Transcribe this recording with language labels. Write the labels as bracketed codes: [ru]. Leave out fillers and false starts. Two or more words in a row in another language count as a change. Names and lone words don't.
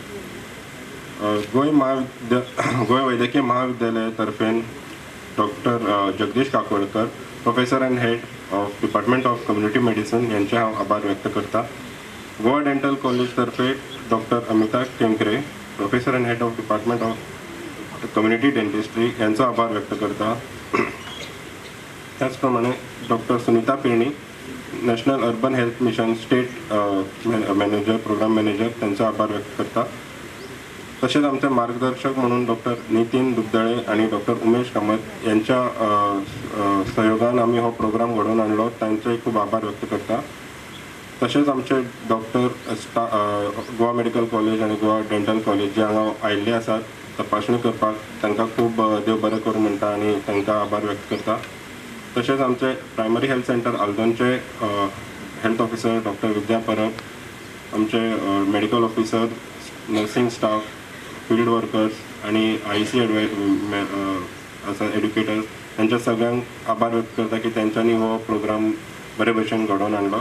[kok] गोंय वैद्यकीय महाविद्यालया तर्फेन डॉक्टर जगदीश काकोडकर [en] Professor and Head of Department of Community Medicine [kok] यांचे हांव आभार व्यक्त करता. गोवा डेंटल कॉलेज तर्फे डॉक्टर अमिता केंकरे [en] Professor and Head of Department of Community Dentistry [kok] यांचा आभार व्यक्त करता. त्याचप्रमाणे डॉक्टर सुनीता पिर्णी [en] National Urban Health Mission State Manager Program Manager [kok] त्यांचा आभार व्यक्त करता. तसेच आमचे मार्गदर्शक म्हणून डॉक्टर नितीन दुबदळे आणि डॉक्टर उमेश कामत यांच्या सहयोगान आम्ही हो प्रोग्राम घडवून आणलो, त्यांचे खूप आभार व्यक्त करता. तसेच आमचे डॉक्टर गोवा मेडिकल कॉलेज आणि गोवा डेंटल कॉलेज जे हांगा आयिल्ले आसात तपासणी करपाक तांकां खूब देव बरें करूं म्हणटा आणि तांकां आभार व्यक्त करता. तसेच आमचे प्रायमरी हेल्थ सेंटर आल्दोनचे [en] health officer [kok] डॉक्टर विद्या परब, आमचे [en] medical officer, nursing staff, field workers [kok] आणि IC आसा एड्युकेटर्स त्यांच्या सगळ्यांक आभार व्यक्त करता की त्यांच्यानी हो प्रोग्राम बरे भशेन घडोवन हाडलो.